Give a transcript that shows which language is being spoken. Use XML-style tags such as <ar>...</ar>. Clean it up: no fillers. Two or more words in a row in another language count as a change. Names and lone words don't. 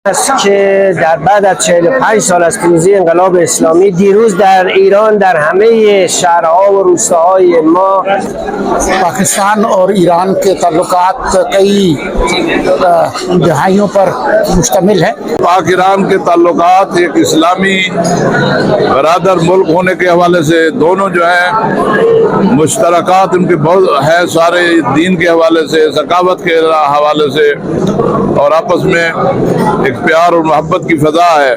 <fa>که در بعد از 45 سال از پیروزی انقلاب اسلامی دیروز در ایران در همه شهرها و روستاهای ما</fa> <ur>پاکستان اور ایران کے تعلقات کئی دہائیوں پر مشتمل ہیں۔ پاک ایران کے تعلقات ایک اسلامی برادر ملک ہونے کے حوالے سے دونوں جو ہیں مشترکات ان کے بہت ہیں، سارے دین کے حوالے سے، ثقافت کے حوالے سے، اور آپس میں ایک پیار اور محبت کی فضا ہے۔</ur>